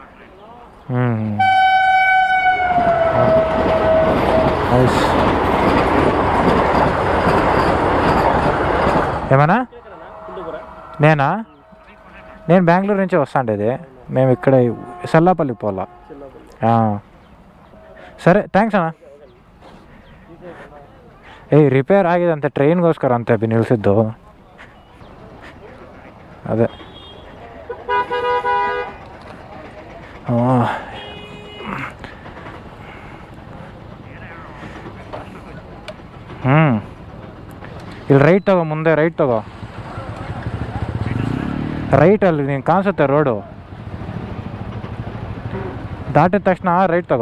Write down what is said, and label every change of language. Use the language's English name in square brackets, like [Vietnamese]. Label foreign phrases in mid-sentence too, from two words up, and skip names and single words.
[Telugu] ఏమన్నా? నేను బెంగళూరు నుంచి వస్తాండేది, మేము ఇక్కడ సల్లాపల్లికి పోలా. [Kannada] ಸರಿ ಥ್ಯಾಂಕ್ಸ್ ಅಣ್ಣ. ರಿಪೇರ್ ಆಗಿದೆ ಅಂತೆ, ಟ್ರೈನ್ಗೋಸ್ಕರ ಅಂತ ನಿಲ್ಲಿಸಿದ್ದು. ಅದೇ ಇಲ್ಲಿ ರೈಟ್ ತಗೋ, ಮುಂದೆ ರೈಟ್ ತಗೋ, ರೈಟಲ್ಲಿ ನೀನು ಕಾಣಿಸುತ್ತೆ ರೋಡು, ದಾಟಿದ ತಕ್ಷಣ ರೈಟ್ ತಗೋ.